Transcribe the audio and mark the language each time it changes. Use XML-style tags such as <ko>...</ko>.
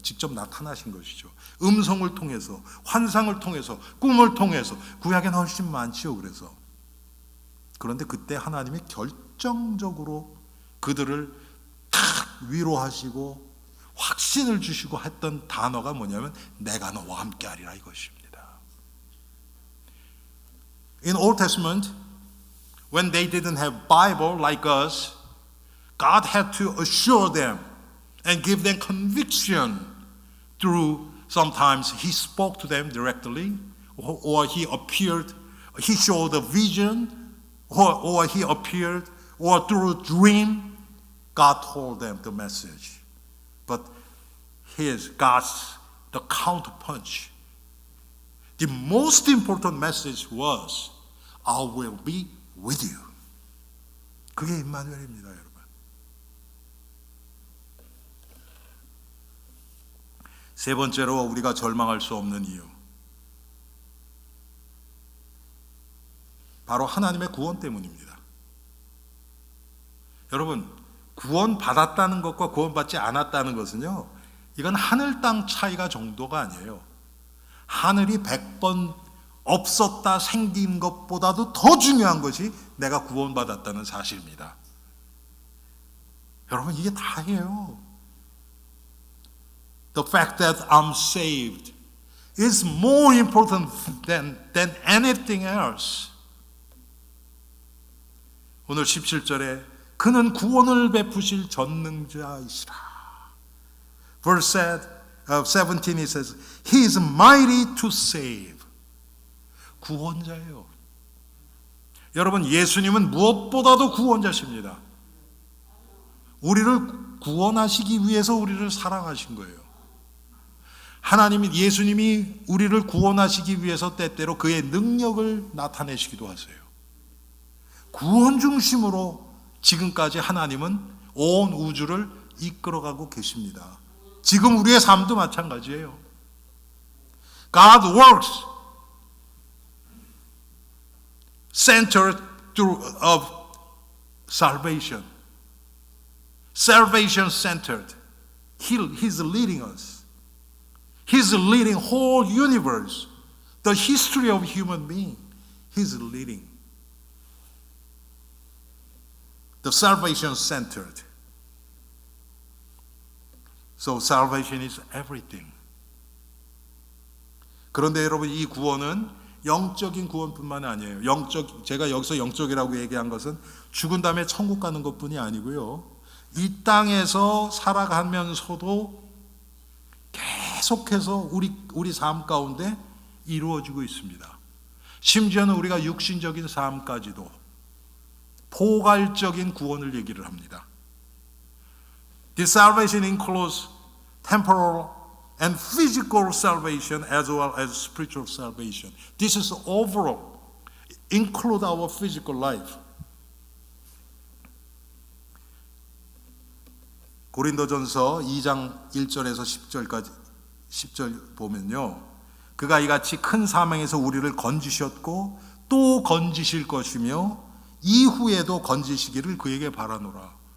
<ko>직접 나타나신 것이죠. 음성을 통해서, 환상을 통해서, 꿈을 통해서. 구약에는 훨씬 많지요. 그래서. 그런데 그때 하나님이 결정적으로 그들을 탁 위로하시고 확신을 주시고 했던 단어가 뭐냐면 내가 너와 함께하리라 이것입니다.</ko> <en>In Old Testament, when they didn't have Bible like us, God had to assure them and give them conviction through, sometimes He spoke to them directly, or He appeared, He showed a vision, or He appeared, or through a dream, God told them the message. But here's God's, the counterpunch. The most important message was, I will be with you.</en> <ko>그게 임마누엘입니다, 여러분. 세 번째로 우리가 절망할 수 없는 이유. 바로 하나님의 구원 때문입니다. 여러분, 구원 받았다는 것과 구원 받지 않았다는 것은요, 이건 하늘 땅 차이가 정도가 아니에요. 하늘이 100번 없었다 생긴 것보다도 더 중요한 것이 내가 구원받았다는 사실입니다. 여러분, 이게 다예요.</ko> <en>The fact that I'm saved is more important than anything else.</en> <ko>오늘 17절에 그는 구원을 베푸실 전능자이시라.</ko> <en>Verse 17 it says, He is mighty to save.</en> <ko>구원자예요. 여러분, 예수님은 무엇보다도 구원자십니다. 우리를 구원하시기 위해서 우리를 사랑하신 거예요. 하나님이, 예수님이 우리를 구원하시기 위해서 때때로 그의 능력을 나타내시기도 하세요. 구원 중심으로 지금까지 하나님은 온 우주를 이끌어가고 계십니다. 지금 우리의 삶도 마찬가지예요.</ko> <en>God works centered of salvation. Salvation centered. He's leading us. He's leading whole universe. The history of human being. He's leading. The salvation centered. So salvation is everything.</en> <ko>그런데 여러분, 이 구원은 영적인 구원뿐만 아니에요. 제가 여기서 영적이라고 얘기한 것은 죽은 다음에 천국 가는 것뿐이 아니고요. 이 땅에서 살아가면서도 계속해서 우리 삶 가운데 이루어지고 있습니다. 심지어는 우리가 육신적인 삶까지도 포괄적인 구원을 얘기를 합니다.</ko> <en>This salvation includes temporal and physical salvation as well as spiritual salvation. This is overall, include our physical life.</en> <ko>고린도전서 2장 1절에서 10절 보면요. 그가 이같이 큰 사망에서 우리를 건지셨고 또 건지실 것이며 이후에도 건지시기를 그에게 바라노라.</ko>